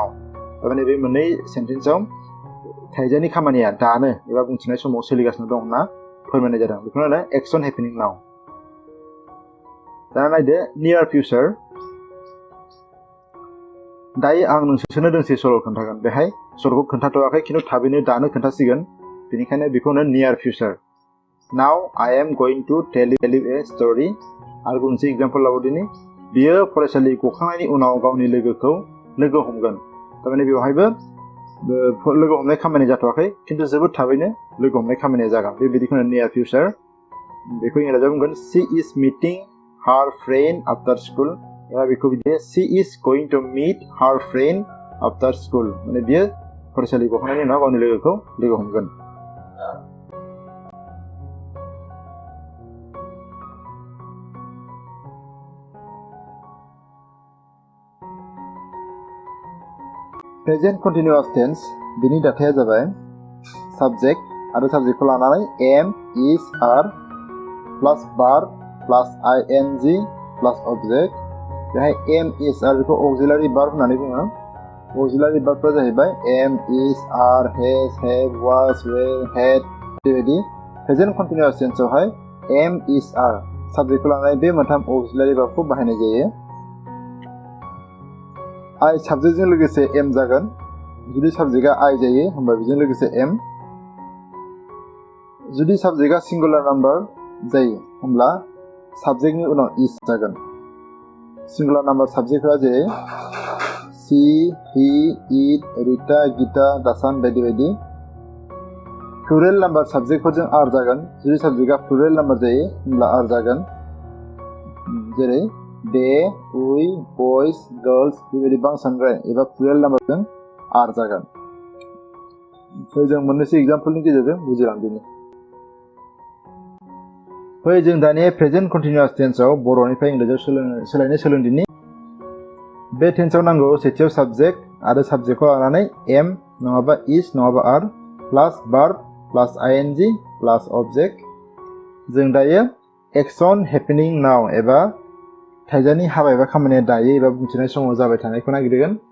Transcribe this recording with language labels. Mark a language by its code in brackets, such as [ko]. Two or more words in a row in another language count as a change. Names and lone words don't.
[brx] थारमाने बे मोननै सेन्टेन्सआव थाइजानि खामानिया दानो एबा बुंथिनाय समाव सोलिगासिनो दं होनना फोरमायनाय जादों। बेखौनो [en] action happening now. [brx] दा नायदो [en] near future. [brx] दायो आं नोंसोरनो दोंसे सल' खोन्थागोन। बेहाय सल'खौ खोन्थाथ'वाखै खिन्थु थाबैनो दानो खोन्थासिगोन। बेनिखायनो बेखौनो [en] near future. now I am going to tell you a story. [brx] आरो मोनसे एग्जाम्पल लाबावदिनि। बियो फरायसालि गखांनायनि उनाव गावनि लोगोखौ लोगो हमगोन। थारमाने बेवहायबो लोगो हमनाय खामानि जाथ'वाखै खिन्थु जोबोद थाबैनो लोगो हमनाय खामानिया जागोन। बेबायदिखौनो [en] near future. [brx] बेखौ इंराजियाव बुंगोन [en] she is meeting her friend after school. [brx] एबा बेखौ बिदि [en] she is going to meet her friend after school. [brx] माने बियो फरायसालि गखांनायनि उनाव गावनि लोगोखौ लोगो हमगोन। [en] present continuous tense [brx] बिनि दाथाया जाबाय साबजेक्ट आरो साबजेक्टखौ लानानै [en] am, is, are plus verb plus ING plus object. [brx] बेहाय [en] am, is, are [brx] बेखौ [en] auxiliary verb [brx] होननानै बुङो। [en] auxiliary verbs जाहैबाय am, is, are, has, have, was, were, had. [brx] बेबायदि [en] present continuous tense am, is, are [brx] साबजेक्टखौ लानानै बे मोनथाम [en] auxiliary verb [brx] बाहायनाय जायो। I साबजेक्टजों लोगोसे M जागोन जुदि साबजेक्टआ I जायो होमबा बेजों लोगोसे M जुदि साबजेक्टआ [en] singular [brx] नाम्बार जायो होमब्ला साबजेक्टनि उनाव is जागोन [en] singular number [brx] साबजेक्टफोरा जेरै [en] she, he, it, [brx] Rita, Gita, Dasan बायदि बायदि [en] plural number [brx] साबजेक्टफोरजों R जागोन जुदि साबजेक्टआ [en] plural number [brx] जायो होमब्ला R जागोन जेरै [en] they, we, boys, girls [brx] बेबायदि बांसानद्राय एबा [en] plural number [brx] R जागोन जों मोननैसो एग्जाम्पलनि गेजेरजों बुजिलांदिनि जों दानिया [en] present continuous tense [brx] बर'निफ्राय इंराजियाव सोलायनाय सोलोंदिनि बे टेन्सआव नांगौ सेथियाव साबजेक्ट आरो साबजेक्टखौ लानानै M नङाबा is नङाबा R प्लास [en] verb plus ing plus object [brx] जों दायो [en] action happening now [brx] एबा थाइजानि हाबा एबा खामानिया दायो एबा बुंथिनाय समाव जाबाय थानायखौ नागिरगोन